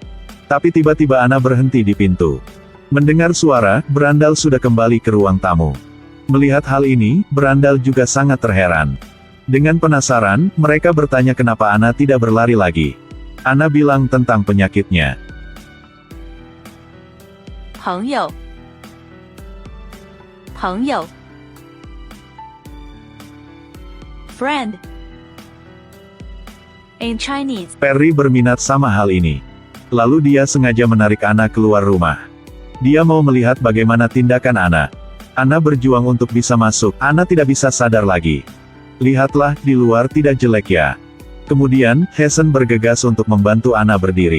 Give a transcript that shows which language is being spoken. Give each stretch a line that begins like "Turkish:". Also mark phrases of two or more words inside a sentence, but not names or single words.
Indonesian: Tapi tiba-tiba Anna berhenti di pintu. Mendengar suara, berandal sudah kembali ke ruang tamu. Melihat hal ini, berandal juga sangat terheran. Dengan penasaran, mereka bertanya kenapa Anna tidak berlari lagi. Anna bilang tentang penyakitnya.
Chinese: 朋友，朋友
English: ，friend in Chinese.
Indonesian: Perry berminat sama hal ini. Lalu dia sengaja menarik Anna keluar rumah. Dia mau melihat bagaimana tindakan Anna. Anna berjuang untuk bisa masuk, Anna tidak bisa sadar lagi. Lihatlah, di luar tidak jelek ya. Kemudian, Hasan bergegas untuk membantu Anna berdiri.